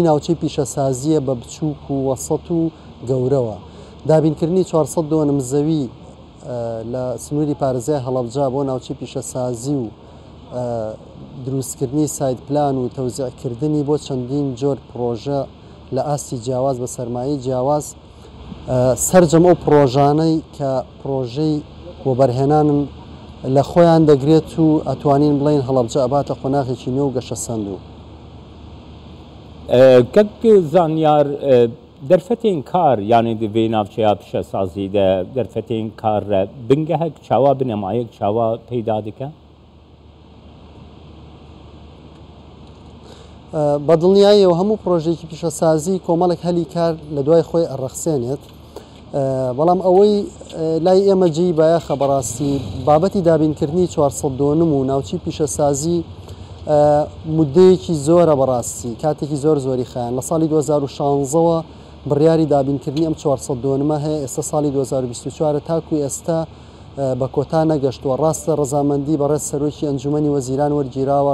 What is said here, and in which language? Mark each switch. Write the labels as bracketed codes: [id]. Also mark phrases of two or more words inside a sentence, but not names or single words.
[ckb] ناوچەی پیشەسازیە بە بچووک و وەسەط و گەورەوە دابینکردنی 400 نمزەوی لە سنووری پارێزگای هەڵەبجە بۆ ناوچەی پیشەسازی و دروستکردنی سایت پلان و تەوزیعکردنی بۆ چەندین جۆر پرۆژە لە ئاستی جیاواز بە سەرمایی جیاواز سەرجەم ئەو پرۆژانەی کە پرۆژەی بۆ بەرهێنانن لە خۆیان دەگرێت و ئەتوانین بڵین هەڵەبجە ئەباتە قۆناغێکی نوێ و گەشە سەندوو [ku] کەک زانیار دەرفەتێن کار یانی divê navçeya pişesazî de derfetên kar re bingehek çawa binemayek çawa peyda dike [ckb] بەدڵنیاییەوە هەموو پرۆژێکی پیشەسازی کۆمەڵێک هەلی کار لە دوای خۆی ئەڕەخسێنێت بەڵام ئەوەی لای ئێمە جێی بایەخە بەڕاستی بابەتی دابینکردنی 400 و ناوچی پیشەسازی مدەیەکی زۆرە بەڕاستی کاتێکی زۆری خایان لە ساڵی 2016ەوە بڕیاری دابینکردنی ئەم 400 هەیە ئێستا ساڵی 2024 تاکو ئێستا بە کۆتا نەگەشتووە ڕاستە ڕەزامەندی بەڕێز سەرۆکی ئەنجومەنی وەزیران وەرگیراوە